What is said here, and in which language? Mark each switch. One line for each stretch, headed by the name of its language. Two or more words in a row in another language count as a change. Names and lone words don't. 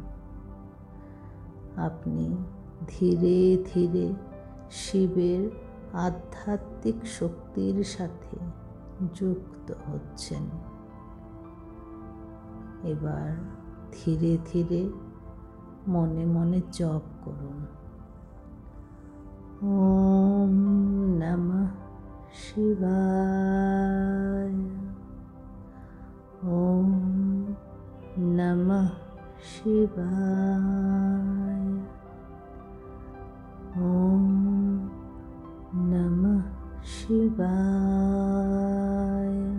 Bangla: আপনি ধীরে ধীরে শিবের আধ্যাত্মিক শক্তির সাথে যুক্ত হচ্ছেন। এবার ধীরে ধীরে মনে মনে জপ করুন,
Sanskrit: ওম নমঃ শিবায়, ওম নমঃ শিবায়, ওম নমঃ শিবায়,